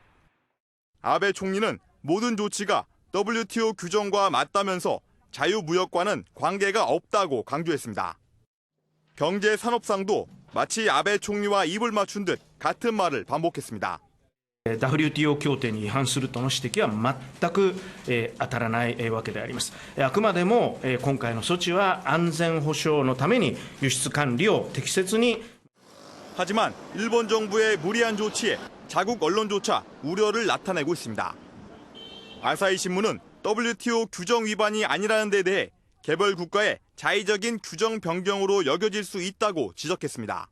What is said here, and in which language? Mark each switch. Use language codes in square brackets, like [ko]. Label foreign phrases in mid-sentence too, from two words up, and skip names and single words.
[ko] 아베 총리는 모든 조치가 WTO 규정과 맞다면서 자유무역과는 관계가 없다고 강조했습니다. 경제산업상도 마치 아베 총리와 입을 맞춘 듯 같은 말을 반복했습니다. [ja] WTO 協定に違反するとの指摘は全く当たらないわけであります。あくまでも今回の措置は安全保障のために輸出管理を適切に [ko] 하지만 일본 정부의 무리한 조치에 자국 언론조차 우려를 나타내고 있습니다. 아사히 신문은 WTO 규정 위반이 아니라는 데 대해 개별 국가의 자의적인 규정 변경으로 여겨질 수 있다고 지적했습니다.